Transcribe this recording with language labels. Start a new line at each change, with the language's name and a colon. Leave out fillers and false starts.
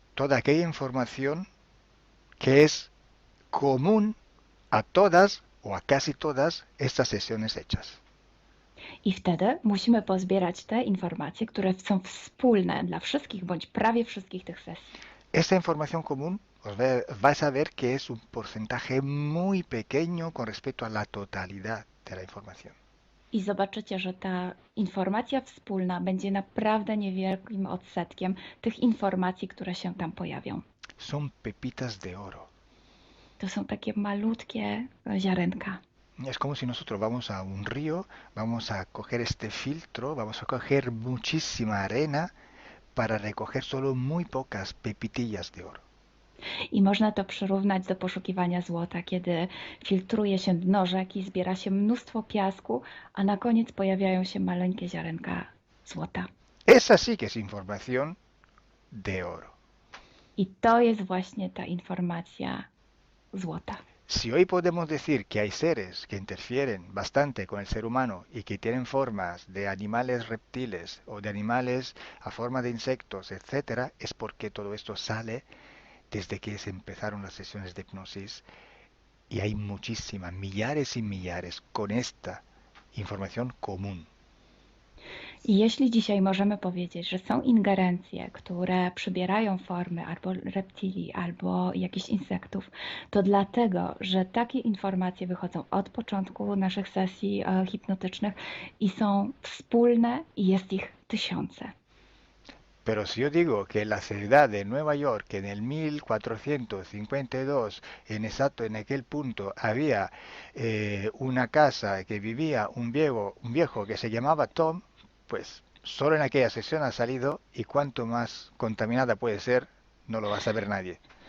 Spanish: toda aquella información que es común a todas o a casi todas estas sesiones hechas.
Polish: I wtedy musimy pozbierać te informacje, które są wspólne dla wszystkich bądź prawie wszystkich tych sesji.
Spanish: Esta información común vais a ver que es un porcentaje muy pequeño con respecto a la totalidad de la información.
Polish: I zobaczycie, że ta informacja wspólna będzie naprawdę niewielkim odsetkiem tych informacji, które się tam pojawią.
Spanish: Son pepitas de oro.
Polish: To są takie malutkie ziarenka.
Spanish: Es como si nosotros vamos a un río, vamos a coger este filtro, vamos a coger muchísima arena para recoger solo muy pocas pepitillas de oro.
Polish: I można to przyrównać do poszukiwania złota, kiedy filtruje się dno rzeki, zbiera się mnóstwo piasku, a na koniec pojawiają się maleńkie ziarenka złota.
Spanish: Esa sí que es información de oro.
Polish: I to jest właśnie ta informacja złota.
Spanish: Si hoy podemos decir que hay seres que interfieren bastante con el ser humano y que tienen formas de animales reptiles o de animales a forma de insectos, etcétera, es porque todo esto sale desde que se empezaron las sesiones de hipnosis y hay muchísimas, millares y millares con esta información común.
Polish: I jeśli dzisiaj możemy powiedzieć, że są ingerencje, które przybierają formy albo reptilii, albo jakichś insektów, to dlatego, że takie informacje wychodzą od początku naszych sesji hipnotycznych i są wspólne i jest ich tysiące.
Spanish: Pero si yo digo que en la ciudad de Nueva York, en el 1452, exacto en aquel punto, había una casa que vivía un viejo que se llamaba Tom, pues solo en aquella sesión ha salido, y cuanto más contaminada puede ser, no lo va a saber nadie.